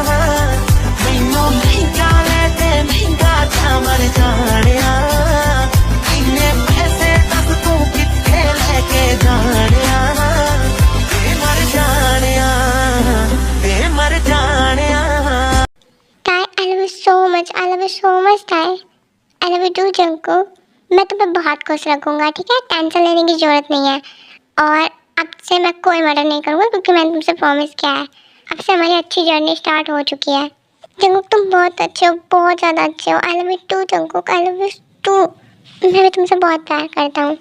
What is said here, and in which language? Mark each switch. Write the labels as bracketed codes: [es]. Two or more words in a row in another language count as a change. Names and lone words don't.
[pa] ਮਰ ਜਾਣੀਆ ਇੰਨੇ ਪੈਸੇ ਤੱਕ ਤੂੰ ਕਿੱਥੇ ਲੈਕੇ ਜਾਣੀਆ ਮਰ ਜਾਣੀਆ ਮਰ ਜਾਣੀਆ। [en] टाई, I love you so much, I love you so much टाई, I love you too जंकुक। [hi] मैं तुम्हें बहुत खुश रखूंगा, ठीक है? टेंशन लेने की जरूरत नहीं है। और अब से मैं कोई मर्डर नहीं करूँगा क्योंकि मैंने तुमसे प्रॉमिस किया है। अब से हमारी अच्छी [en] journey start [hi] हो चुकी है। जंकुक तुम बहुत अच्छे हो, बहुत ज़्यादा अच्छे हो। [en] I love you too जंकुक, I love you too। [hi] मैं भी तुमसे बहुत प्यार करता हूँ।